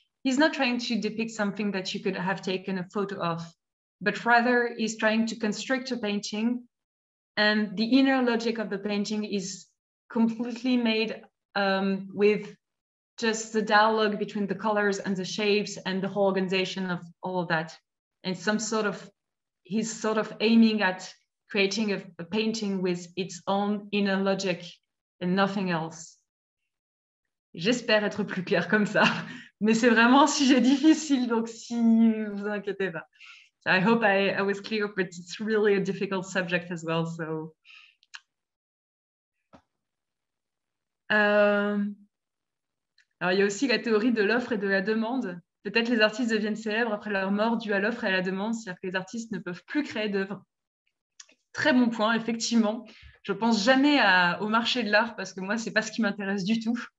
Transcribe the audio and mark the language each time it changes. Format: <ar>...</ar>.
<en>He's not trying to depict something that you could have taken a photo of, but rather he's trying to construct a painting, and the inner logic of the painting is completely made with just the dialogue between the colors and the shapes and the whole organization of all of that. And he's sort of aiming at creating a painting with its own inner logic and nothing else.</en> <fr>J'espère être plus claire comme ça, mais c'est vraiment un sujet difficile, donc si vous inquiétez pas.</fr> <en>So I hope I was clear, but it's really a difficult subject as well. So.</en> <fr>Alors, il y a aussi la théorie de l'offre et de la demande. Peut-être les artistes deviennent célèbres après leur mort due à l'offre et à la demande, c'est-à-dire que les artistes ne peuvent plus créer d'œuvres. Très bon point, effectivement. Je ne pense jamais au marché de l'art parce que moi, ce n'est pas ce qui m'intéresse du tout.</fr>